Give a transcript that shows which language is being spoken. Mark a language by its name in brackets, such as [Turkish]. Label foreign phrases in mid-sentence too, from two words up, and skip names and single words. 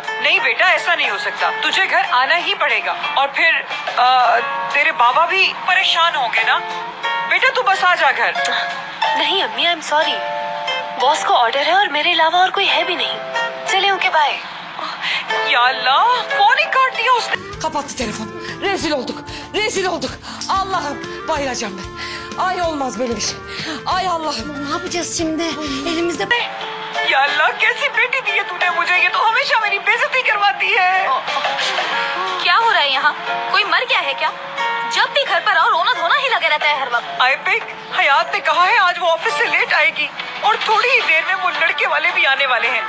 [Urdu] نہیں بیٹا، ایسا نہیں ہو سکتا، تجھے گھر آنا ہی پڑے گا۔ اور پھر تیرے بابا بھی پریشان ہوں گے نا. بیٹا تو بس آ جا گھر. نہیں امی, [English] I am sorry, [Urdu] باس کو آرڈر ہے اور میرے علاوہ اور کوئی ہے بھی نہیں. چلے [English] okay bye. [Urdu] یا اللہ، فون ہی کاٹ دیا اس نے. [Turkish] Kapattı telefon. Rezil olduk. Rezil olduk. Allah'ım, bayılacağım ben. Ay olmaz böyle bir şey. Ay Allah'ım. Ne yapacağız şimdi? Elimizde [Urdu] یا اللہ، کیسی بیٹی دی ہے تو نے مجھے، یہ تو ہمیشہ میری بےعزتی کرواتی ہے. کیا ہو رہا ہے یہاں؟ کوئی مر گیا ہے کیا? جب بھی گھر پر آؤ رونا دھونا ہی لگے رہتا ہے ہر وقت. آئی پیک، حیات نے کہا ہے آج وہ آفس سے لیٹ آئے گی اور تھوڑی ہی دیر میں وہ لڑکے والے بھی آنے والے ہیں.